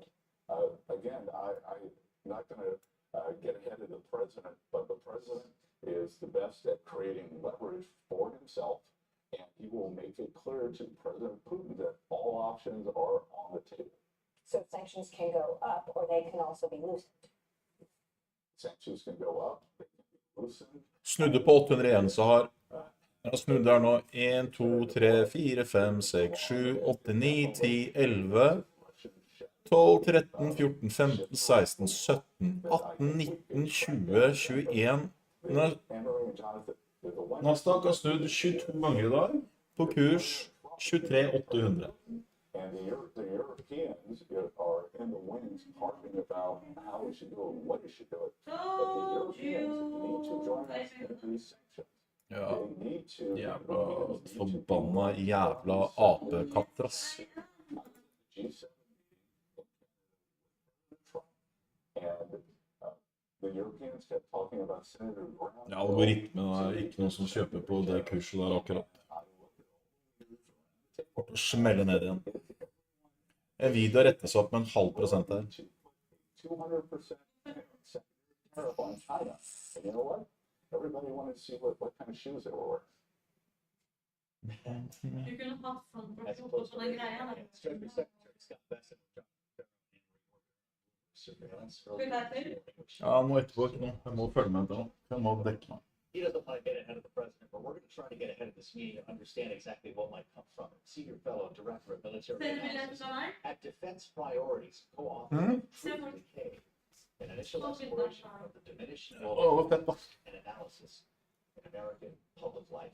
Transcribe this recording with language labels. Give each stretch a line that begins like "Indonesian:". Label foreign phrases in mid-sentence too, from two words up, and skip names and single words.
English: Again, I'm not going to get ahead of the president, but the president is the best at creating leverage for himself, and he will make it clear to President Putin that all options are on the table. So sanctions can go up, or they can also be loosened. Sanctions can go up, they can be loosened.
Norwegian: Snudde på 801, så har jeg snudd der nå 1, 2, 3, 4, 5, 6, 7, 8, 9, 10, 11, 12, 13, 14, 15, 16, 17, 18, 19, 20, 21. Nasdaq har snudd 22 ganger i dag. på kurs 23 800.
English: And the Europeans are in the wings harping about how we should do it, what we should do it. But the Europeans need to join us in these sanctions.
Norwegian: Ja,
English: They need to.
Norwegian: jævla forbanna jævla apekatter, ass.
English: G7 and the Europeans kept talking about Senator Brown.
Norwegian: Ja, algoritmen er ikke noen som kjøper på det kurset der akkurat. Fort å smelle ned igjen. Nvidia rettes opp med 0,5% her.
English: 200% tariff on China. And you know what? Everybody wanted to see what kind of shoes they were wearing.
Norwegian: Du kunne hatt sånn for å få på den greia der.
English: Treasury Secretary Scott Bessent surveillance.
Norwegian: Ja, nå etterpå ikke noe. Jeg må følge med det nå. Jeg må dekke meg.
English: He doesn't want to get ahead of the president, but we're going to try to get ahead of this meeting and understand exactly what might come from it. Senior fellow, director of military analysis at Defense Priorities, co-author of Truth and Decay, an initial exploration of the diminished and analysis in American public life.